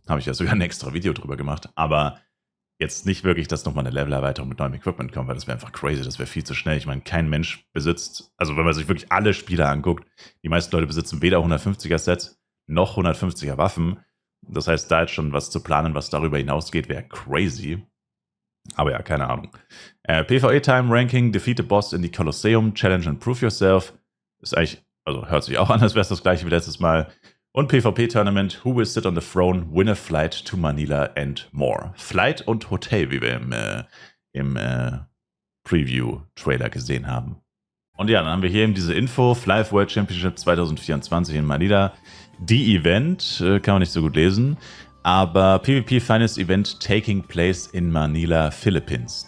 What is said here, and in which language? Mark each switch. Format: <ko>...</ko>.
<de>Habe ich ja sogar ein extra Video drüber gemacht, aber jetzt nicht wirklich, dass nochmal eine Levelerweiterung mit neuem Equipment kommt, weil das wäre einfach crazy, das wäre viel zu schnell. Ich meine, kein Mensch besitzt, also wenn man sich wirklich alle Spieler anguckt, die meisten Leute besitzen weder 150er-Sets noch 150er Waffen. Das heißt, da jetzt schon was zu planen, was darüber hinausgeht, wäre crazy. Aber ja, keine Ahnung.</de> <en>PvE Time Ranking, Defeat the Boss in the Colosseum, Challenge and Prove Yourself.</en> <de>Ist eigentlich, also hört sich auch an, als wäre es das gleiche wie letztes Mal.</de> <en>Und PvP Tournament, Who Will Sit on the Throne, Win a Flight to Manila and more.</en> <de>Flight und Hotel, wie wir im Preview-Trailer gesehen haben. Und ja, dann haben wir hier eben diese Info, Flive World Championship 2024 in Manila. Die Event, kann man nicht so gut lesen, aber</de> <en>PvP Finest Event taking place in Manila, Philippines.</en>